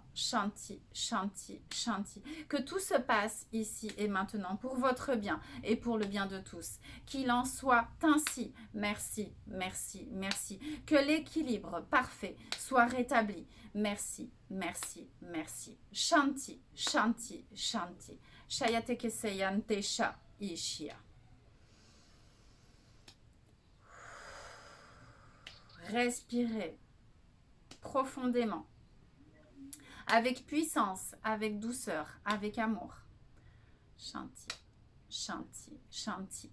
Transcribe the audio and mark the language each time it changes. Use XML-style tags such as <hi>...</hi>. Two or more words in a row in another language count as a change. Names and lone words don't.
<sa>Shanti, Shanti, Shanti.</sa> <fr>Que tout se passe ici et maintenant pour votre bien et pour le bien de tous. Qu'il en soit ainsi. Merci, merci, merci. Que l'équilibre parfait soit rétabli. Merci, merci, merci.</fr> <sa>Shanti, Shanti, Shanti. Shayate keseyante sha ishia.</sa> <fr>Respirez profondément, avec puissance, avec douceur, avec amour.</fr> <sa>Shanti, Shanti, Shanti.</sa>